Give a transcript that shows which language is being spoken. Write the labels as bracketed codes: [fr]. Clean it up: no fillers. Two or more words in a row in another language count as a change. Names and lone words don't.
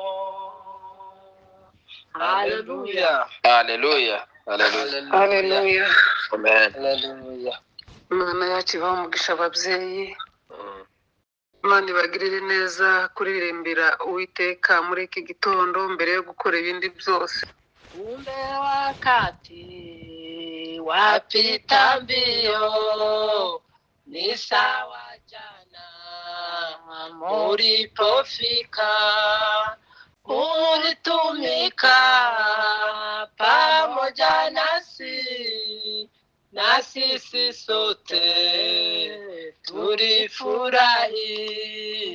[rw] Haleluya Haleluya. Haleluya. Haleluya. Amen. haleluya. Imana yacu ibahe umugisha ababyeyi, Imana ibagirire neza kuririmbira Uwiteka muri iki gitondo mbere yo gukora ibindi byose. [sw] Kumbe wakati wapita mbio, ni sawa jana mulipofika, ulitumika pamoja nasi, na sisi sote tulifurahi.